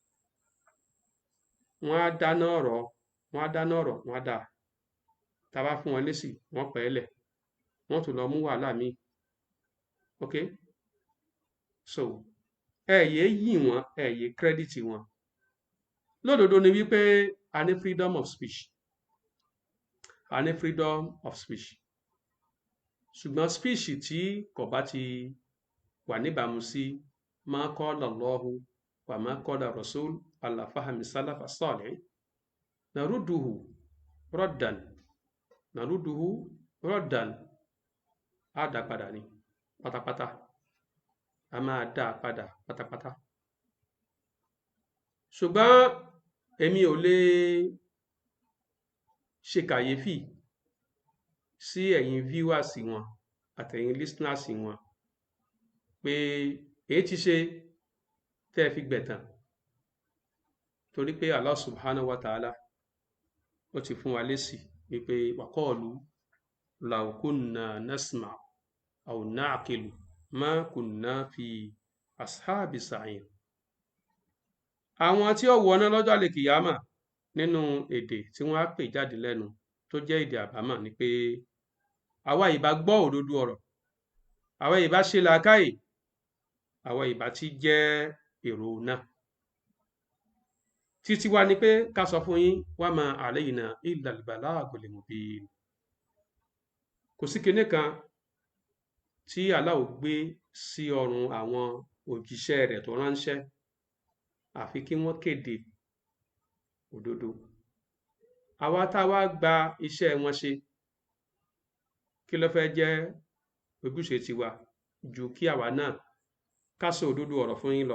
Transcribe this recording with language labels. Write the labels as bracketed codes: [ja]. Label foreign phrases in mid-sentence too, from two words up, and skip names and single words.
[yo] Wọ́n á dáná ọ̀rọ̀, wọ́n á dà. Tá a bá fún wọn lésì, wọ́n pẹ́ ẹlẹ̀. Wọ́n tún lọ mú wàhálà míì. Ok? So, ẹ yé yìn wọ́n, ẹ yé kírẹ́dìtì wọn. Lódodo ni wípé a ní [en] freedom of speech. [yo] A ní [en] freedom of speech. [yo] Ṣùgbọ́n speech tí kò bá ti wà níbàámu sí [ar] ما قال الله وما قال رسول على فهم السلف الصالح نرده ردا [yo] á dá padà ní pátápátá. A máa dá padà pátápátá. Ṣùgbọ́n èmi ò lè ṣe kàyéfì sí ẹ̀yin viewers wọn àtẹ̀yin listeners wọn pé èyí ti ṣe tẹ́ fi gbẹ̀tàn. Torí pé [ar] الله سبحانه وتعالى [yo] ó ti fún wa lésì wípé [ar] وقالوا لو كنا نسمع أو نعقل ما كنا في أصحاب السعير. [yo] Àwọn tí ó wọná lọ́jọ́ àlèkìyámà nínú èdè tí wọ́n á pè jáde lẹ́nu tó jẹ́ èdè àbámọ̀ ni pé àwa ìbá gbọ́ òdodo ọ̀rọ̀, àwa ìbá ṣe làákàyè, àwa ìbá ti jẹ́ èrò náà. Títí wa ni pé ká sọ fún yín [ar] وما علينا إلا البلاغ المبين. [yo] kò sí kinní kan tí Allah gbé sí ọrùn àwọn òjíṣẹ́ rẹ̀ tó ránṣẹ́ àfi kí wọ́n kéde òdodo. àwa tá a wá gba iṣẹ́ wọn ṣe, kí ló fẹ́ jẹ́ ojúṣe tiwa ju kí àwa náà ká sọ òdodo ọ̀rọ̀ fún yín lọ.